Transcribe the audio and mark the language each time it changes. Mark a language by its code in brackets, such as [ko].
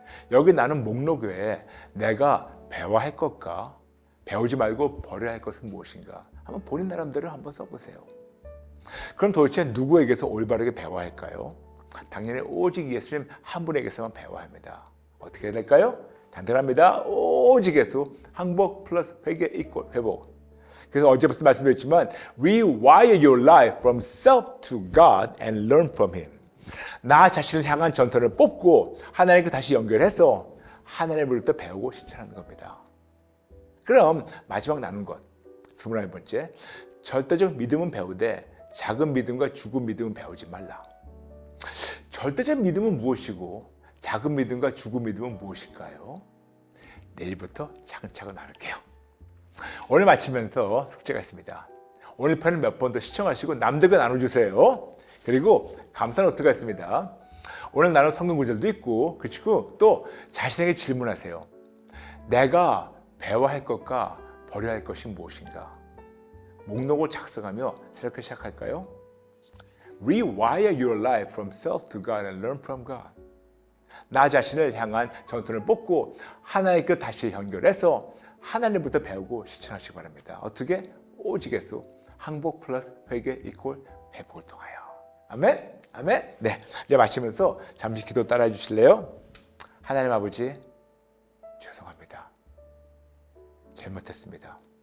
[ko] 여기 나는 목록 외에 내가 배워야 할 것과 배우지 말고 버려야 할 것은 무엇인가? 한번 본인 나름대로 한번 써보세요. 그럼 도대체 누구에게서 올바르게 배워야 할까요? 당연히 오직 예수님 한 분에게서만 배워야 합니다. 어떻게 해야 될까요? 단단합니다. 오직 예수, 항복 플러스 회개 이꼴 회복. 그래서 어제부터 말씀드렸지만 [en] rewire your life from self to God and learn from Him. [ko] 나 자신을 향한 전투를 뽑고 하나님께 다시 연결해서 하나님으로부터 배우고 실천하는 겁니다. 그럼 마지막 남은 것 21번째, 절대적 믿음은 배우되 작은 믿음과 죽은 믿음은 배우지 말라. 절대적 믿음은 무엇이고 작은 믿음과 죽은 믿음은 무엇일까요? 내일부터 차근차근 나눌게요. 오늘 마치면서 숙제가 있습니다. 오늘 편을 몇 번 더 시청하시고 남들과 나눠주세요. 그리고 감사 노트가 있습니다. 오늘 나눈 성경 구절도 있고, 그리고 또 자신에게 질문하세요. 내가 배워야 할 것과 버려야 할 것이 무엇인가? 목록을 작성하며 새롭게 시작할까요? [en] Rewire your life from self to God and learn from God. [ko] 나 자신을 향한 전투를 뽑고 하나님께 다시 연결해서 하나님부터 배우고 실천하시기 바랍니다. 어떻게? 오직 예수, 항복 플러스 회개 이꼴 회복을 통하여. 아멘? 아멘? 네, 이제 마치면서 잠시 기도 따라해 주실래요? 하나님 아버지, 죄송합니다. 잘못했습니다.